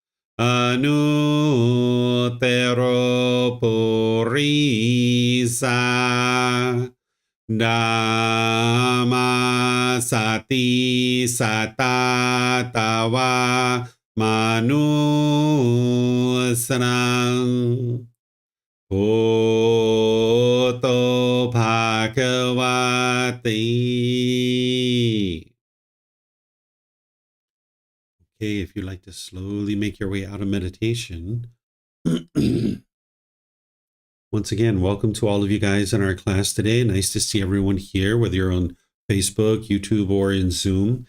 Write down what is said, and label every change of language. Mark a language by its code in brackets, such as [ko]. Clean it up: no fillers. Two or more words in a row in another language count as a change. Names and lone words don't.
[pi] Anutero Purisa Dhamma Sati Satatawa Manusrang Bhutto Bhagavati. [en] Okay, if you'd like to slowly make your way out of meditation, once again, welcome to all of you guys in our class today. Nice to see everyone here, whether you're on Facebook, YouTube, or in Zoom.